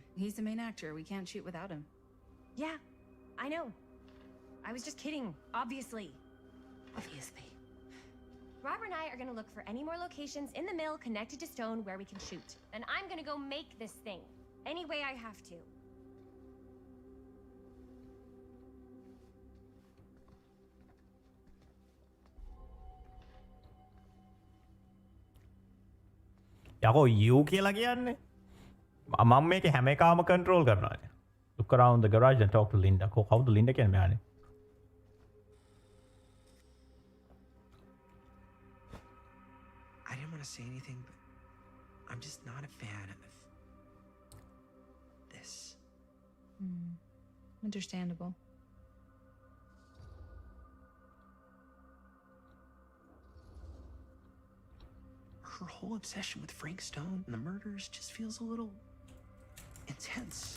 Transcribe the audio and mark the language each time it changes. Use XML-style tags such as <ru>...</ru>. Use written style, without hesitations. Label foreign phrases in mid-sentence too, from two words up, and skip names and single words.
<en>He's the main actor. We can't shoot without him. Yeah, I know. I was just kidding, obviously. Obviously. Robert and I are gonna look for any more locations in the mill connected to Stone where we can shoot. Then I'm gonna go make this thing. Any way I have to.</en> <si>යකෝ යූ කියලා කියන්නේ මම මේක හැම එකාම කන්ට්‍රෝල් කරනවා.</si> <en>Look around the garage and talk to Linda.</en> <si>කවුද Linda කියන්නේ මෙයානේ?</si> <en>want to say anything, but I'm just not a fan of this. Understandable. Her whole obsession with Frank Stone and the murders just feels a little intense.</en>